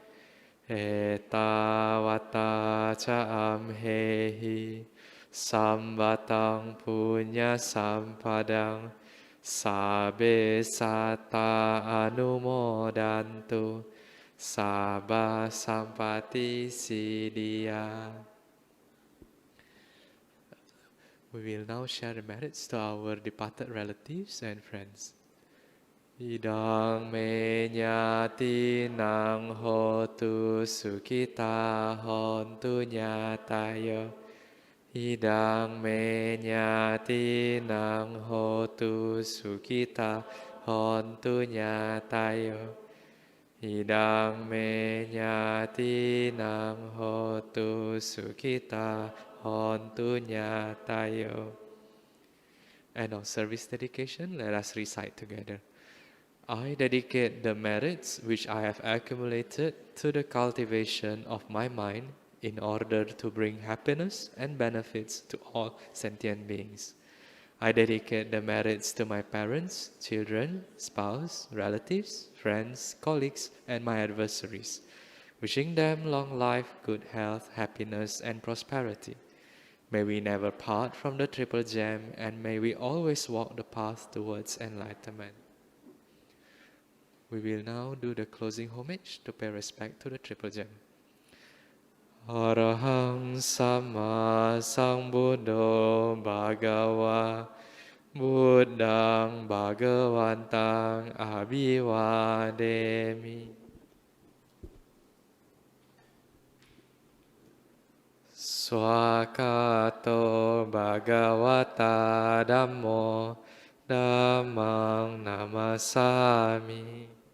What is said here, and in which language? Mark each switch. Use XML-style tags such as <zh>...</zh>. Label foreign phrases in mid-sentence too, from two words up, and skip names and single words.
<pi>Etavata Cha Amhehi. Samvatang Punya Sampadang. Sabbe Satta Anumodantu. Sabba Sampati Siddhya.</pi> <en>We will now share the merits to our departed relatives and friends.</en> <pi>Idang me nyati nang hotu sukita hontu nyatayo. Idang me nyati nang hotu sukita hontu nyatayo. Idang me nyati nang hotu sukita hontu nyatayo.</pi> <en>And on service dedication, let us recite together. I dedicate the merits which I have accumulated to the cultivation of my mind in order to bring happiness and benefits to all sentient beings. I dedicate the merits to my parents, children, spouse, relatives, friends, colleagues, and my adversaries, wishing them long life, good health, happiness, and prosperity. May we never part from the Triple Gem, and may we always walk the path towards enlightenment. We will now do the closing homage to pay respect to the Triple Gem.</en> <pi>Arahang Sama Sambuddho Bhagava Buddhang Bhagavantang Abhivademi. Swakato Bhagavata Dhammo Dhammang Namasami.</pi>